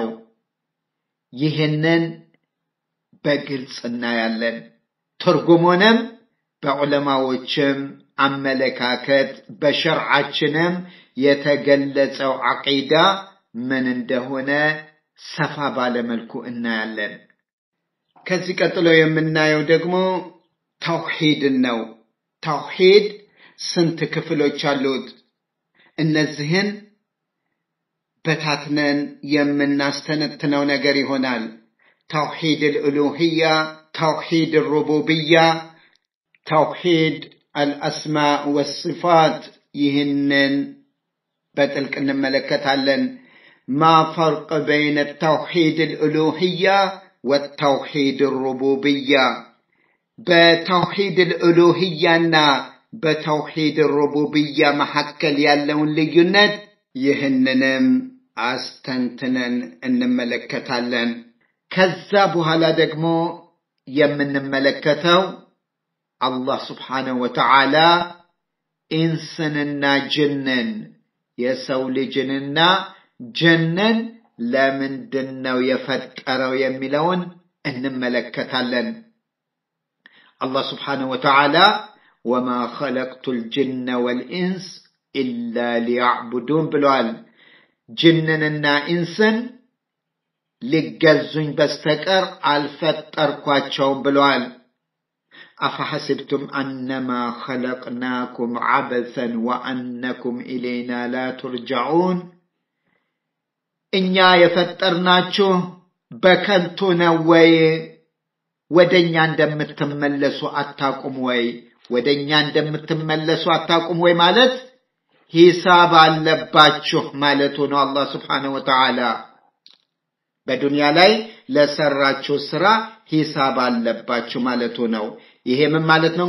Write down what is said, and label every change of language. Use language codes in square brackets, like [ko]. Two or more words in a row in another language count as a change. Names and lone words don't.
[am] ይህንን በግልጽ እናያለን። ትርጉሙንም በዑለማዎችም አመለካከት በሸርዓችንም የተገለጸው ዓቂዳ ምን እንደሆነ ሰፋ ባለ መልኩ እናያለን። ከዚህ ቀጥሎ የምናየው ደግሞ ተውሂድን ነው። ተውሂድ ስንት ክፍሎች አሉት? እነዚህን በታትነን የምናስተነትነው ነገር ይሆናል። ተውሂድ [ar] الالوهية توحيد الربوبية توحيد الاسماء والصفات [am] ይህንን በጥልቅ እንመለከታለን። [ar] ما فرق بين التوحيد الالوهية والتوحيد الربوبية [am] በተውሂድ الالوهية በተውሂድ الربوبية መካከል ያለውን ልዩነት ይህንንም አስተንትነን እንመለከታለን። ከዛ በኋላ ደግሞ የምንመለከተው [ar] الله سبحانه وتعالى [am] ኢንስንና ጅንን የሰው ልጅንና ጅንን ለምንድነው የፈጠረው የሚለውን እንመለከታለን። አላህ [ar] سبحانه و تعالى وما خلقت الجن والإنس إلا ليعبدون [am] ብሏል። ጅንንና ኢንስን ሊገዙኝ በስተቀር አልፈጠርኳቸውም ብሏል። [ar] أفحسبتم أنما خلقناكم عبثا وأنكم إلينا لا ترجعون [am] እኛ የፈጠርናችሁ በከንቱ ነው ወይ ወደኛ እንደምትመለሱ አታቁም ወይ ወደኛ እንደምትመለሱ አታቁም ወይ ማለት ሂሳብ አለባችሁ ማለቱ ነው። አላህ [ar] سبحانه و تعالى [am] በዱንያ ላይ ለሰራችሁ ስራ ሂሳብ አለባችሁ ማለቱ ነው። ይሄ ምን ማለት ነው?